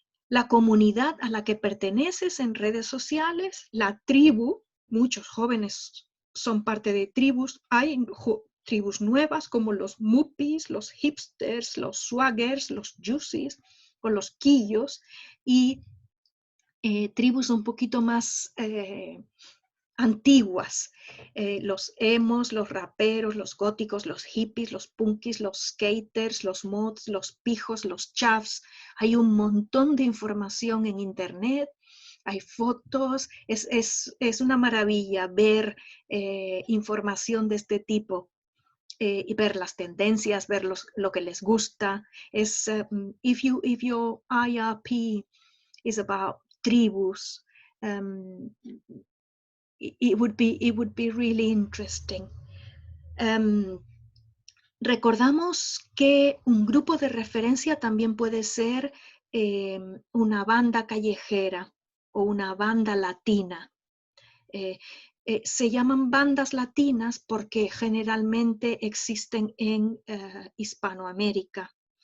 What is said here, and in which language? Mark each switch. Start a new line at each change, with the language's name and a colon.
Spanish: la comunidad a la que perteneces en redes sociales, la tribu, muchos jóvenes son parte de tribus, hay tribus nuevas como los muppies, los hipsters, los swaggers, los juicies o los quillos, y tribus un poquito más antiguas, los emos, los raperos, los góticos, los hippies, los punkis, los skaters, los mods, los pijos, los chavs. Hay un montón de información en internet, hay fotos, es una maravilla ver información de este tipo. Y ver las tendencias, ver lo que les gusta.
English: If your IRP is about tribus, um, it would be really interesting.
Spanish: Recordamos que un grupo de referencia también puede ser una banda callejera o una banda latina. Se llaman bandas latinas porque generalmente existen en Hispanoamérica.